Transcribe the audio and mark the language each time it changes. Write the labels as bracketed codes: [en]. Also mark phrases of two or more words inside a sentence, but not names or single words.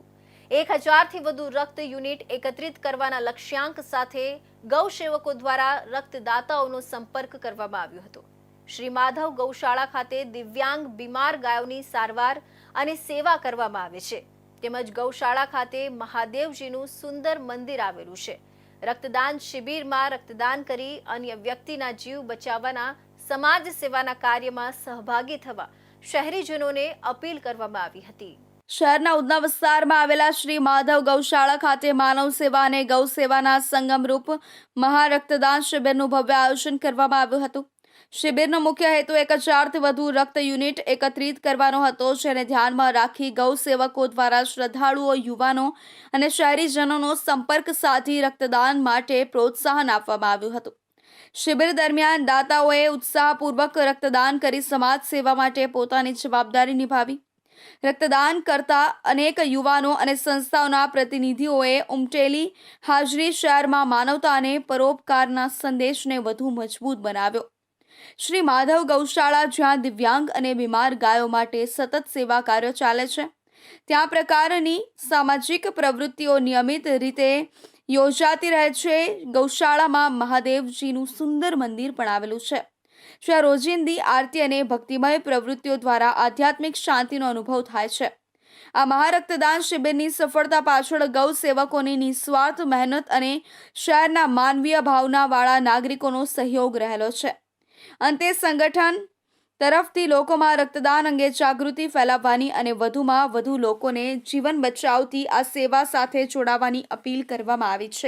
[gu] 1000થી વધુ રક્ત યુનિટ એકત્રિત કરવાના લક્ષ્યાંક સાથે ગૌસેવકો દ્વારા રક્તદાતાઓનો સંપર્ક કરવામાં આવ્યો હતો। શ્રી માધવ ગૌશાળા ખાતે દિવ્યાંગ બીમાર ગાયોની સારવાર અને સેવા કરવામાં આવે છે। તેમજ ગૌશાળા ખાતે મહાદેવજીનું સુંદર મંદિર આવેલું છે। રક્તદાન શિબિરમાં રક્તદાન કરી અન્ય વ્યક્તિના જીવ બચાવવાના સમાજ સેવાના કાર્યમાં સહભાગી થવા શહેરીજનોને અપીલ કરવામાં આવી હતી। શહેરના ઉધના વિસ્તારમાં આવેલા શ્રી માધવ ગૌશાળા ખાતે માનવ સેવા અને ગૌ સેવાના સંગમરૂપ મહારક્તદાન શિબિરનું ભવ્ય આયોજન કરવામાં આવ્યું હતું। શિબિરનો મુખ્ય હેતુ 1000થી વધુ रक्त યુનિટ એકત્રિત કરવાનો હતો, જેને ધ્યાનમાં રાખી ગૌ સેવકો દ્વારા શ્રદ્ધાળુઓ, યુવાનો અને શહેરીજનોનો સંપર્ક સાધી રક્તદાન માટે પ્રોત્સાહન આપવામાં આવ્યું હતું। શિબિર દરમિયાન દાતાઓએ ઉત્સાહપૂર્વક રક્તદાન કરી સમાજ સેવા માટે પોતાની જવાબદારી નિભાવી। રક્તદાન કરતા અનેક યુવાનો અને સંસ્થાઓના પ્રતિનિધિઓએ ઉમટેલી હાજરી શહેરમાં માનવતા અને પરોપકારના સંદેશને વધુ મજબૂત બનાવ્યો। શ્રી માધવ ગૌશાળા જ્યાં દિવ્યાંગ અને બીમાર ગાયો માટે સતત સેવા કાર્ય ચાલે છે, ત્યાં પ્રકારની સામાજિક પ્રવૃત્તિઓ નિયમિત રીતે યોજાતી રહે છે। ગૌશાળામાં મહાદેવજીનું સુંદર મંદિર પણ આવેલું છે, જ્યાં રોજિંદી આરતી અને ભક્તિમય પ્રવૃત્તિઓ દ્વારા આધ્યાત્મિક શાંતિનો અનુભવ થાય છે। આ મહારક્તદાન શિબિરની સફળતા પાછળ ગૌ સેવકોની નિસ્વાર્થ મહેનત અને શહેરના માનવીય ભાવનાવાળા નાગરિકોનો સહયોગ રહેલો છે। અંતે સંગઠન તરફથી લોકોમાં રક્તદાન અંગે જાગૃતિ ફેલાવવાની અને વધુમાં વધુ લોકોને જીવન બચાવતી આ સેવા સાથે જોડાવાની અપીલ કરવામાં આવી છે।